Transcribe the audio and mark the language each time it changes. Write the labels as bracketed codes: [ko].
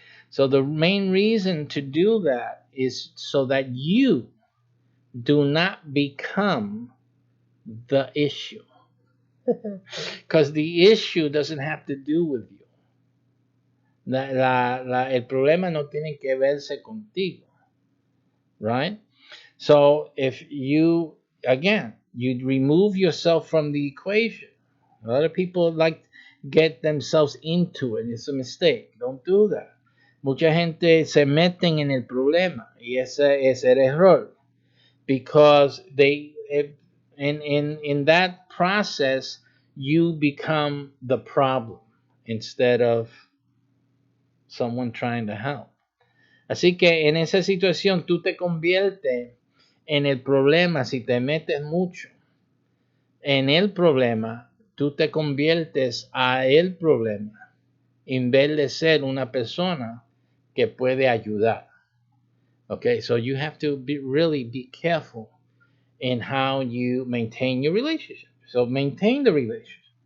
[en] So the main reason to do that is so that you do not become the issue. Because the issue doesn't have to do with you. [es] El problema no tiene que verse contigo. [en] Right? So if you remove yourself from the equation. A lot of people get themselves into it. It's a mistake. Don't do that. [es] Mucha gente se meten en el problema, y ese es el error, [en] because in that process you become the problem instead of someone trying to help. [es] Así que en esa situación tú te conviertes en el problema. Si te metes mucho en el problema, tú te conviertes a el problema en vez de ser una persona que puede ayudar. [en] Okay, so you have to really be careful in how you maintain your relationship. So maintain the relationship.